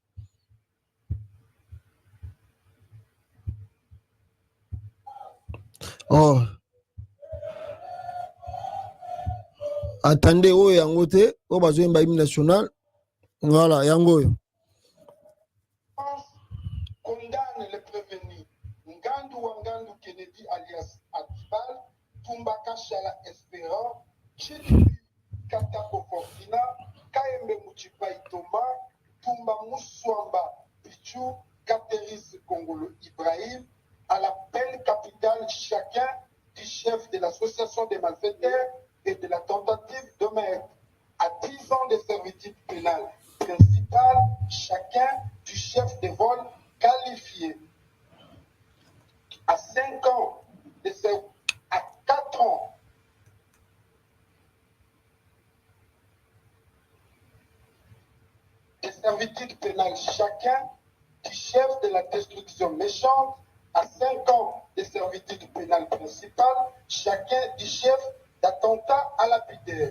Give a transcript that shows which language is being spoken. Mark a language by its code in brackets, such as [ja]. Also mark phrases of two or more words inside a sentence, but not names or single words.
[ln] Oh. Attendez, oh yangote, oh bazo mba [fr] hymne national. [ln] Voilà, yangoyo. [fr] Condamne les prévenus. Ngandu Wangandu Kennedy alias Atibal, Tumbaka Shala Espérant, Chidi Katako Fortina, Kaembe Muchipai Thomas, Tumba Moussouamba Pichou, Kateris Kongolo Ibrahim, à la peine capitale chacun du chef de l'association des malfaiteurs et de la tentative de meurtre, à 10 ans de servitude pénale principale chacun du chef de vol qualifié, à 5 ans à 4 ans de servitude pénale chacun du chef de la destruction méchante, à 5 ans de servitude pénale principale chacun du chef d'attentat à lapidaire.